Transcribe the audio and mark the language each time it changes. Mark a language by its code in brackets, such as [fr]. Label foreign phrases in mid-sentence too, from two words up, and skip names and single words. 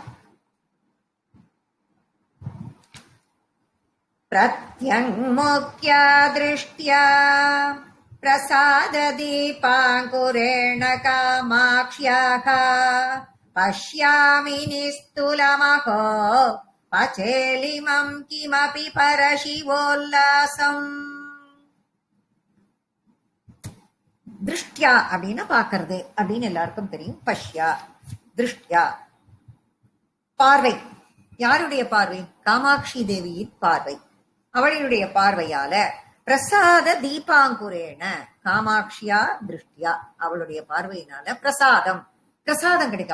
[sa] प्रत्यङ्मुख्या दृष्ट्या प्रसाददीपाङ्कुरेण कामाक्ष्याः पश्यामि निस्तुलमहो पचेलिमं किमपि परशिवोल्लासम्. [ta] திருஷ்டியா அப்படின்னு பாக்குறது அப்படின்னு எல்லாருக்கும் தெரியும். [sa] पश्या, दृष्ट्या, [ta] பார்வை. யாருடைய பார்வை? காமாட்சி தேவியின் பார்வை. அவளுடைய பார்வையால [sa] प्रसाद दीपाङ्कुरेण कामाक्ष्याः दृष्ट्या, [ta] அவளுடைய பார்வையினால பிரசாதம் பிரசாதம் கிடைக்கும்.